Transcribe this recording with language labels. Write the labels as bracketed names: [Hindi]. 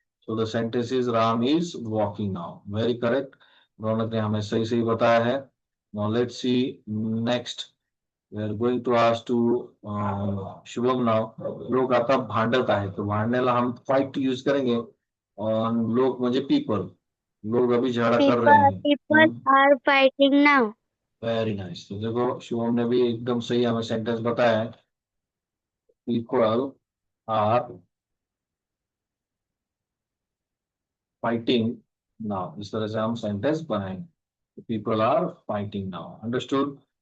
[English] So the sentence is Ram is walking now. Very correct. [Hindi] रौनक ने हमें सही सही बताया है. [English] Now let's see next. We are going to ask to Shubham now. [Marathi] लोग आता भांडत आहे. [Hindi] तो भांडण्याला हम फाइट यूज करेंगे. और लोग म्हणजे पीपल. लोग अभी झगड़ा कर रहे हैं. [English] People are fighting now. Very nice. [Hindi] तो देखो शुभम ने भी एकदम सही हमें सेंटेंस बताया है. [English] People are fighting now. [Hindi] इस तरह से हम सेंटेंस बनाएंगे. [English] People are fighting now. [Hindi] Understood?